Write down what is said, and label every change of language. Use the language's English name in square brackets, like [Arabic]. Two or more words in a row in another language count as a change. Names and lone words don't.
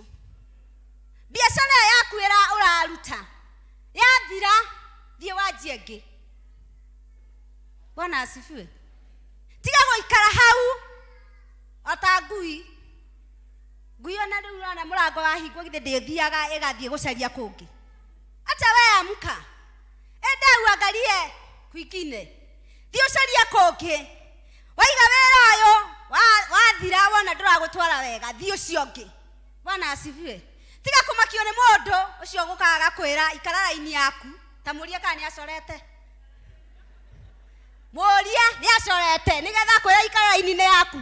[Kikuyu] Biacara yaku ũraruta yathira, thiĩ wanjie ĩngĩ. [Swahili] Bwana asifiwe. [Kikuyu] Tiga gũikara hau ota ngui ona rĩu ũrona mũrango wahingwo githĩ ndĩthiaga ĩgathiĩ gũcaria kũngĩ. [Swahili] Acha wewe amka, enda uangalie kwingine, [Kikuyu] thiĩ ũcarie kũngĩ. Waiga wĩra ũyũ wathira wona ndũragũtwara wega, thiĩ ũcio ũngĩ. [Swahili] Bwana asifiwe. [Kikuyu] Tiga kũmakio nĩ mũndũ ũcio gũkaga kwĩra ikara raini yaku, ta mũria kana nĩ acorete. Mũria nĩ acorete nĩgetha kwĩra ikara raini-inĩ yaku.